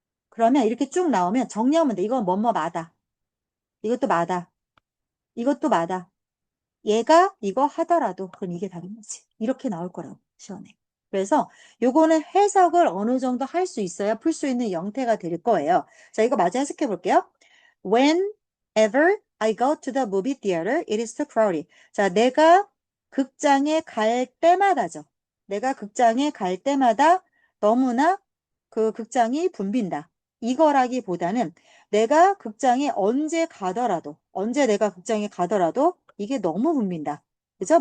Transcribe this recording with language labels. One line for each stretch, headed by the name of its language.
Korean: 그러면 이렇게 쭉 나오면 정리하면 돼. 이건 뭐뭐 마다. 이것도 마다. 이것도 마다. 얘가 이거 하더라도 그럼 이게 답인 거지. 이렇게 나올 거라고 시원해. 그래서 요거는 해석을 어느 정도 할 수 있어야 풀 수 있는 형태가 될 거예요. 자, 이거 마저 해석해 볼게요.
English: Whenever I go to the movie theater, it is too crowded.
Korean: 자, 내가 극장에 갈 때마다죠. 내가 극장에 갈 때마다 너무나 그 극장이 붐빈다. 이거라기보다는 내가 극장에 언제 내가 극장에 가더라도 이게 너무 붐빈다. 그죠?